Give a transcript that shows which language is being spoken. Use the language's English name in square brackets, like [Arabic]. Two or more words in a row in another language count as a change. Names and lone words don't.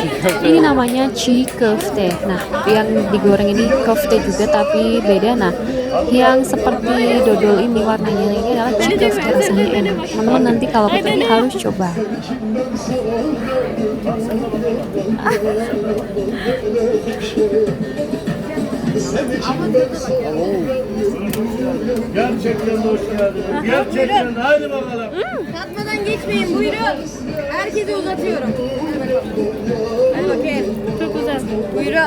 [Indonesian] Ini namanya [Turkish] çiğ köfte. [Indonesian] Nah, yang digoreng ini köfte juga tapi beda. Nah, yang seperti dodol ini warnanya ini adalah [Turkish] çiğ köfte, [Indonesian] rasanya enak. Teman-teman nanti kalau ke Turki harus coba. [Turkish] Gerçekten de hoş geldiniz. Gerçekten de, hadi bakalım. Tatmadan geçmeyin, buyurun. Herkese uzatıyorum. Hadi bakalım. Hadi bakayım. Çok güzel. Buyurun.